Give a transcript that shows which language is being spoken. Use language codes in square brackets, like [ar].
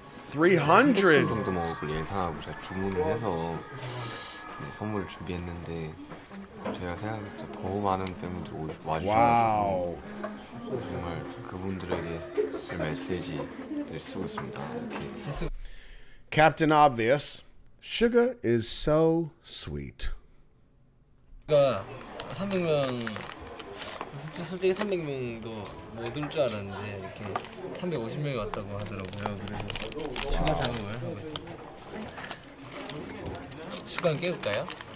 [ko] 300 정도 먹을 걸 예상하고 제가 주문을 해서 선물을 준비했는데 제가 생각보다 더 많은 팬분들 와주셔가지고 정말 그분들에게 쓸 메시지를 쓰고 있습니다. 이렇게. [en] Captain Obvious, Suga is so sweet. [ko] 가 300명 솔직히 300명도 못 올 줄 알았는데 이렇게 350명이 왔다고 하더라고요. 그래서 슈가 작업을 하고 있습니다. 슈가는 깨울까요?